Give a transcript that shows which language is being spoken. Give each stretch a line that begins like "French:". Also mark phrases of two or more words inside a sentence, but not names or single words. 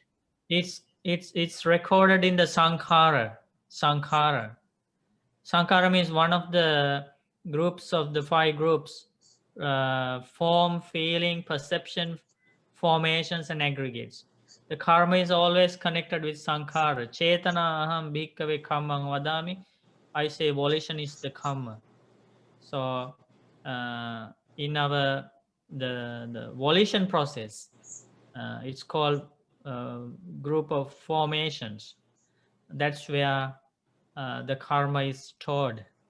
English: It's recorded in the sankhara. Sankhara means one of the groups of the 5 groups: form, feeling, perception, formations, and aggregates. The karma is always connected with sankhara.
Pali: Chetana aham bhikkhave kammang vadami.
English: I say volition is the karma. So in our the volition process, it's called group of formations. That's where the karma is stored.